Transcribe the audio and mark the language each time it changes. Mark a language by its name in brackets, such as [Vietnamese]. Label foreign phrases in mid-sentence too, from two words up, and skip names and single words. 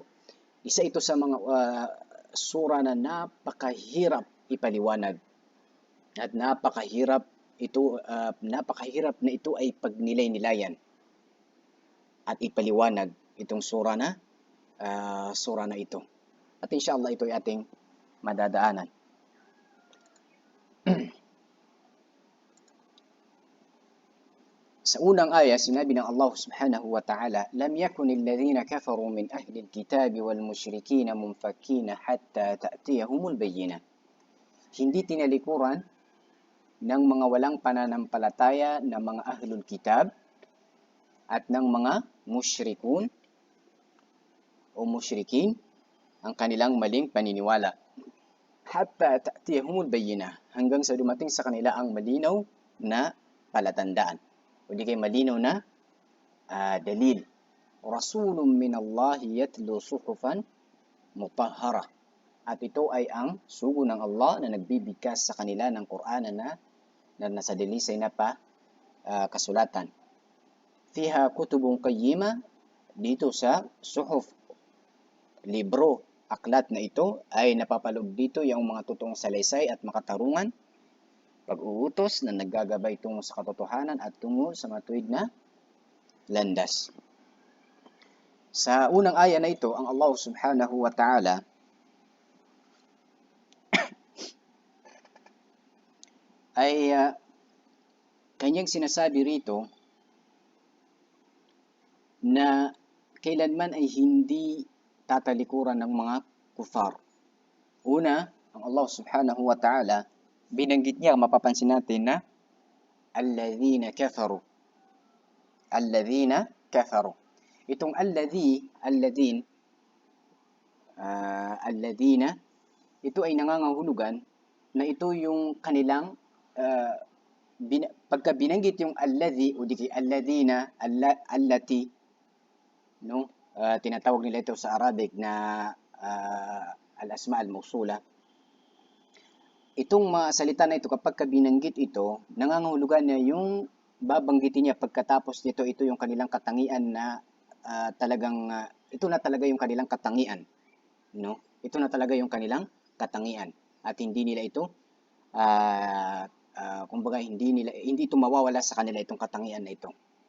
[Filipino] Isa ito sa mga sura na napakahirap ipaliwanag at napakahirap na ito ay pagnilay-nilayan at ipaliwanag itong sura na ito. At inshallah ito ay ating madadaanan. Sa unang aya, sinabi ng Allah [Arabic] سبحانه وتعالى، لم يكن الذين كفروا من أهل الكتاب والمشركين منفكين حتى تأتيهم البينة." [Filipino] Hindi tinalikuran ng mga walang pananampalataya na mga [Arabic] أهل الكتاب [Filipino] at ng mga mushrikun o mushrikin ang kanilang maling paniniwala. [Arabic] حتى تأتيهم البينة, [Filipino] hanggang sa dumating sa kanila ang malinaw na palatandaan. O di kay malinaw na dalil. [Arabic] رسول من الله يتلو صحفا مطهرة. [Filipino] At ito ay ang sugo ng Allah na nagbibigkas sa kanila ng Quran na nasa dalisay na kasulatan. [Arabic] فيها كتب قيمة, [Filipino] dito sa suhuf, libro, aklat na ito ay napapaloob dito yung mga totoong salaysay at makatarungan, pag-uutos na naggagabay tungo sa katotohanan at tungo sa matuwid na landas. Sa unang aya na ito, ang Allah [Arabic] سبحانه وتعالى [Filipino] ay kanyang sinasabi rito na kailanman ay hindi tatalikuran ng mga kufar. Una, ang Allah [Arabic] سبحانه وتعالى, [Filipino] binanggit niya, mapapansin natin na [Arabic] الذين كفروا. الذين كفروا. [Filipino] Itong [Arabic] الذين، الذين, [Filipino] ito ay nangangahulugan na ito yung kanilang pagka binanggit yung alladhi o di [Arabic] الذين، التي, [Filipino] no? Tinatawag nila ito sa Arabic na [Arabic] الأسماء الموصولة. [Filipino] Itong mga salita na ito, kapag binanggit ito, nangangahulugan na yung babanggitin niya pagkatapos nito, ito yung kanilang katangian na ito na talaga yung kanilang katangian. No? Ito na talaga yung kanilang katangian. At hindi nila ito, kumbaga hindi ito mawawala sa kanila itong katangian na ito.